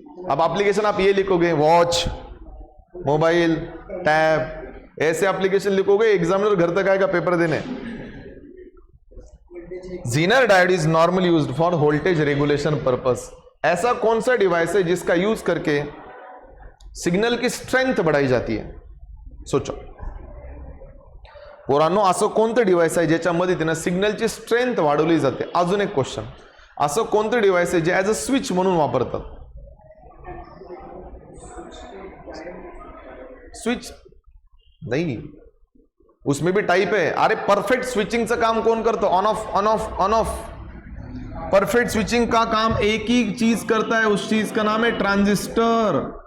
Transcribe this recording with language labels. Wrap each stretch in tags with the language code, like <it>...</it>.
<hi>अब एप्लीकेशन आप ये लिखोगे, वॉच, मोबाइल, टैब, ऐसे एप्लीकेशन लिखोगे, एग्जामिनर घर तक आएगा पेपर देने।</hi> <en>Zener diode is normally used for voltage regulation purpose.</en> <hi>ऐसा कौन सा डिवाइस है जिसका यूज करके सिग्नल की स्ट्रेंथ बढ़ाई जाती है?</hi> <mr>सोचो पोरांनो, असं कोणतं डिवाइस आहे ज्याच्या मदतीने सिग्नलची स्ट्रेंथ वाढवली जाते? अजून एक क्वेश्चन, असं कोणतं डिवाइस आहे जे ॲज अ स्विच म्हणून वापरतात?</mr> <hi>स्विच नहीं, उसमें भी टाइप है। अरे परफेक्ट स्विचिंग का काम कौन करता? On off, on off, on off. Perfect switching का काम एक ही चीज करता है, उस चीज का नाम है ट्रांजिस्टर।</hi>